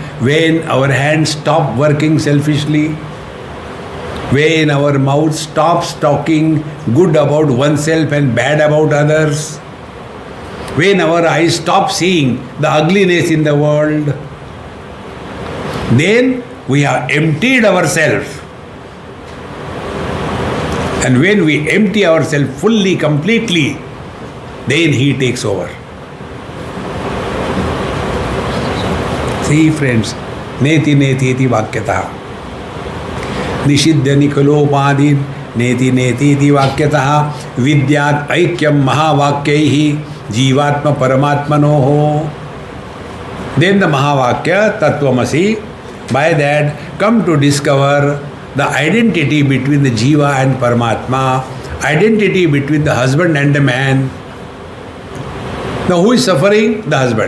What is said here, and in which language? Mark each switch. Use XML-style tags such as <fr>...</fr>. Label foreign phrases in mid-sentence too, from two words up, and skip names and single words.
<en>When our hands stop working selfishly, when our mouth stops talking good about oneself and bad about others, when our eyes stop seeing the ugliness in the world, then we have emptied ourselves. And when we empty ourselves fully, completely, then he takes over. See friends,</en> <sa>नेति नेति इति वाक्यतः. निषिध्य निखिलोपाधीन् नेति नेति इति वाक्यतः. विद्यात् ऐक्यम् महावाक्यैः जीवात्म परमात्मनोः.</sa> <en>Then the Mahavakya, Tattvamasi, by that come to discover the identity between the Jiva and Paramatma, identity between the husband and the man. Now who is suffering? The husband.</en>